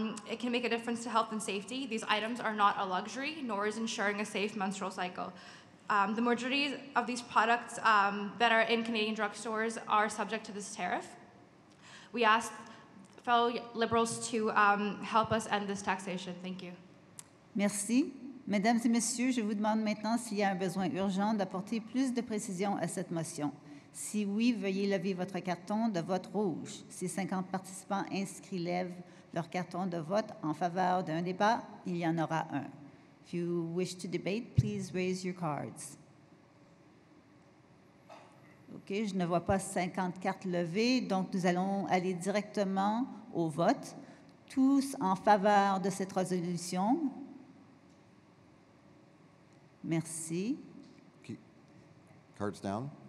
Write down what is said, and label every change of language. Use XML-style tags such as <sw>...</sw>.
<en>It can make a difference to health and safety. These items are not a luxury, nor is ensuring a safe menstrual cycle. The majority of these products that are in Canadian drugstores are subject to this tariff. We ask fellow Liberals to help us end this taxation. Thank you.</en> <fr>Merci. Mesdames et messieurs, je vous demande maintenant s'il y a un besoin urgent d'apporter plus de précision à cette motion. Si oui, veuillez lever votre carton de vote rouge. Si 50 participants inscrits lèvent leur carton de vote en faveur d'un débat, il y en aura un.</fr> <en>If you wish to debate, please raise your cards.</en> <fr>OK, je ne vois pas 50 cartes levées, donc nous allons aller directement au vote. Tous en faveur de cette résolution? Merci.</fr> <en>Cards down.</en>